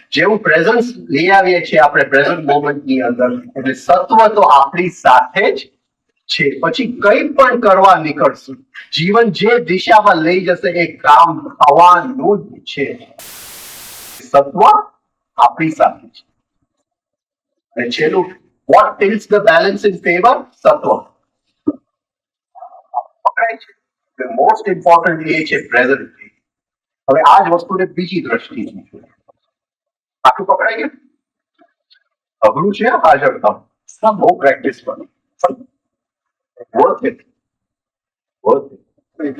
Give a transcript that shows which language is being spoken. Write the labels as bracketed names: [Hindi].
[Gujarati] જેવું પ્રેઝન્સ લઈ આવીએ છીએ આપણે પ્રેઝન્ટ મોમેન્ટની અંદર એટલે સત્વ તો આપણી સાથે જ છે. પછી કઈ પણ કરવા નીકળશું, જીવન જે દિશામાં લઈ જશે એ કામ થવાનું જ છે. સત્વ આપણી સાથે છે. અને છેલ્લું, [English] what tilts the balance in favor? [Gujarati] સત્વ. પકડાય છે. [English] The most important [Gujarati] એ છે પ્રેઝન્ટ. હવે આ જ વસ્તુને બીજી દ્રષ્ટિથી જોઈએ. આટલું પકડાય ગયું? અઘરું છે હાજર થવું. બહુ પ્રેક્ટિસ કરવી. Worth it. Worth it.